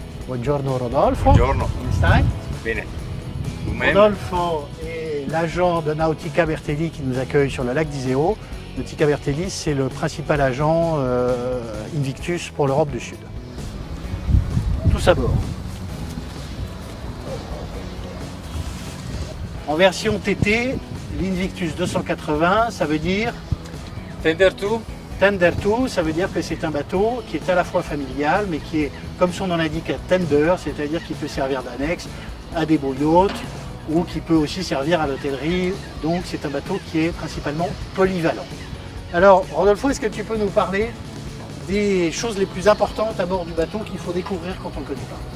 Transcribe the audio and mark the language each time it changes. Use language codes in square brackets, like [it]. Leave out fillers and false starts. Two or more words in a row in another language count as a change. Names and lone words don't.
[it] Buongiorno Rodolfo. Buongiorno. Come stai? Bene. [fr] Vous-même? Rodolfo est l'agent de Nautica Bertelli qui nous accueille sur le lac d'Iseo. Nautica Bertelli, c'est le principal agent Invictus pour l'Europe du Sud. Tous à bord. En version TT, l'Invictus 280, ça veut dire [en] Tender to? Tender to, [fr] ça veut dire que c'est un bateau qui est à la fois familial, mais qui est, comme son nom l'indique, tender, c'est-à-dire qu'il peut servir d'annexe à des beaux yachts ou qui peut aussi servir à l'hôtellerie. Donc c'est un bateau qui est principalement polyvalent. Alors Rodolfo, est-ce que tu peux nous parler des choses les plus importantes à bord du bateau qu'il faut découvrir quand on ne connaît pas?